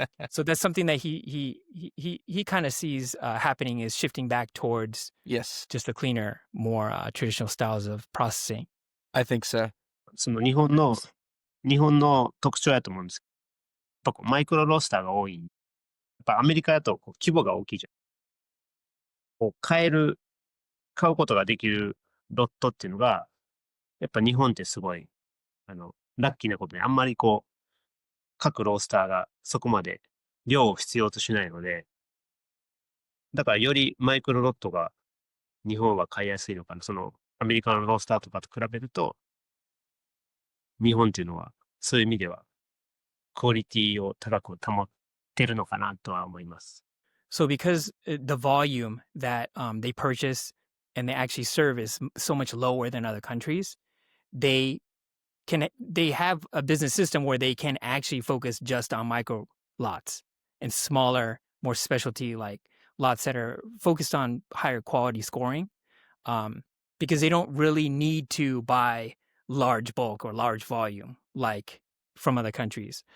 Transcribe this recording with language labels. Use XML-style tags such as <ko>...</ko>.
<en>So that's something that he kind of sees happening is shifting back towards just the cleaner, more traditional styles of processing. I think so.</en> <ja>その日本の特徴やと思うんです。やっぱこうマイクロロースターが多い。やっぱアメリカだとこう規模が大きいじゃん。こう買うことができるロットっていうのが、やっぱ日本ってすごい、ラッキーなことにあんまりこう、各ロースターがそこまで量を必要としないので、だからよりマイクロロットが日本は買いやすいのかな。アメリカのロースターとかと比べると、日本っていうのは、そういう意味では、クオリティを高く保ってるのかなとは思います。</ja> <en>So because the volume that they purchase and they actually serve is so much lower than other countries, they have a business system where they can actually focus just on micro lots and smaller, more specialty like lots that are focused on higher quality scoring, because they don't really need to buy large bulk or large volume like from other countries.</en>